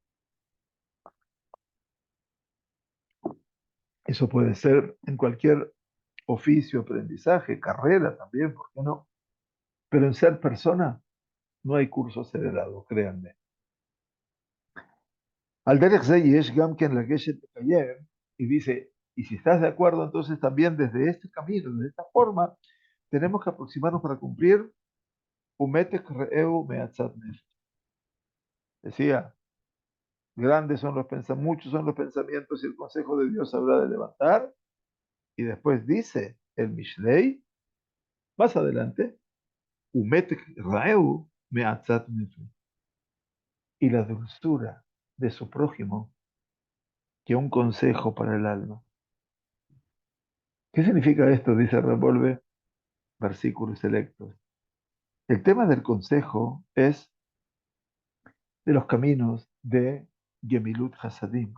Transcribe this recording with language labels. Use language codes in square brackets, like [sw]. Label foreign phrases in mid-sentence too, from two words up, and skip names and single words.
[es] Eso puede ser en cualquier oficio, aprendizaje, carrera también, ¿por qué no? Pero en ser persona no hay curso acelerado, créanme. [he] על דרך זה יש גם כן לגשת לקיים, [es] y dice, y si estás de acuerdo, entonces también desde este camino, de esta forma, tenemos que aproximarnos para cumplir [he] ומתק רעהו מעצת נפש. [es] Decía, grandes son los pensamientos, muchos son los pensamientos y el consejo de Dios habrá de levantar. Y después dice el Mishlei, más adelante, [he] ומתק רעהו מעצת נפש. [es] Y la dulzura de su prójimo, que un consejo para el alma. ¿Qué significa esto? Dice Revolve, versículos selectos. El tema del consejo es de los caminos de [he] גמילות חסדים.